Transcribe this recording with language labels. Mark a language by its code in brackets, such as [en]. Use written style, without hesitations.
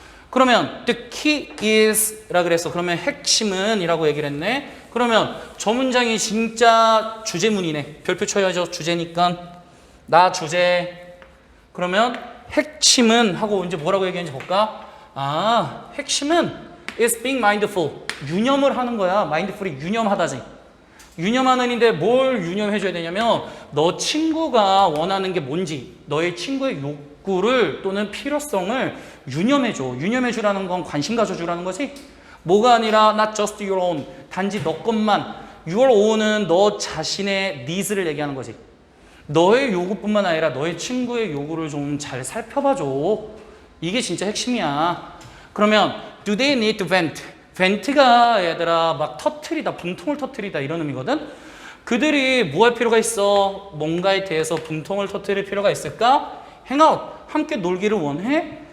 [ko] 그러면 [en] the key is [ko] 라 그랬어. 그러면 핵심은 이라고 얘기를 했네. 그러면 저 문장이 진짜 주제문이네. 별표 쳐야죠. 주제니까. 나 주제. 그러면 핵심은 하고 이제 뭐라고 얘기했는지 볼까? 아, 핵심은 [en] is being mindful. [ko] 유념을 하는 거야. mindful이 유념하다지. 유념하는인데 뭘 유념해줘야 되냐면 너 친구가 원하는 게 뭔지, 너의 친구의 욕구를 또는 필요성을 유념해줘. 유념해주라는 건 관심 가져주라는 거지. 뭐가 아니라 [en] not just your own, [ko] 단지 너 것만. [en] your own [ko] 은 너 자신의 needs를 얘기하는 거지. 너의 요구뿐만 아니라 너의 친구의 요구를 좀 잘 살펴봐줘. 이게 진짜 핵심이야. [en] 그러면 do they need to vent? [ko] 벤트가 얘들아 막 터트리다, 분통을 터트리다 이런 의미거든. 그들이 뭐 할 필요가 있어? 뭔가에 대해서 분통을 터트릴 필요가 있을까? hangout, 함께 놀기를 원해?